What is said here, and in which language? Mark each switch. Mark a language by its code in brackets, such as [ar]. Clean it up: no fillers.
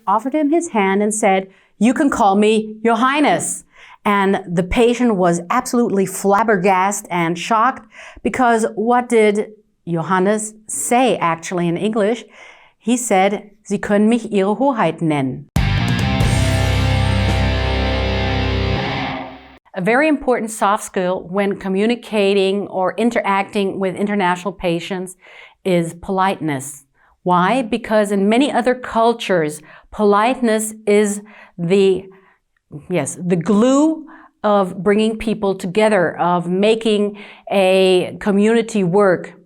[en] offered him his hand and said, "You can call me Your Highness." And the patient was absolutely flabbergasted and shocked because what did Johannes say actually in English? He said, [de] "Sie können mich Ihre Hoheit nennen." [en] A very important soft skill when communicating or interacting with international patients is politeness. Why? Because in many other cultures, politeness is the glue of bringing people together, of making a community work.